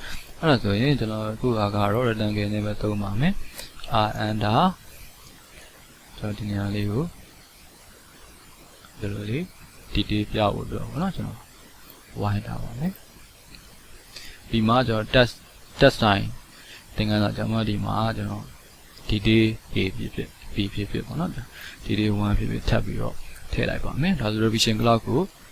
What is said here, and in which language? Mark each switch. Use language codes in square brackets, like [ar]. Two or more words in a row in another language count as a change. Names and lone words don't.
[my] အဲ့ဒါဆိုရင်ကျွန်တော်အခုကတော့ rectangle နဲ့ပဲသုံးပါမယ် under ကျွန်တော်ဒီနေရာလေးကိုဒီလိုလေး detail ပြဖို့ပြောပါတော့ကျွန်တော်ဝိုင်းထားပါမယ်ဒီမှာကျွန်တော် [en] test time [my] သင်ခန်းစာကျွန်တော်ဒီမှာကျွန်တော် detail A ဖြစ် B ဖြစ်ပေါ့နော် detail 1ဖြစ်ထပ်ပြီးတော့ထည့်လိုက်ပါမယ်ဒါဆို [en] revision class [my] ကို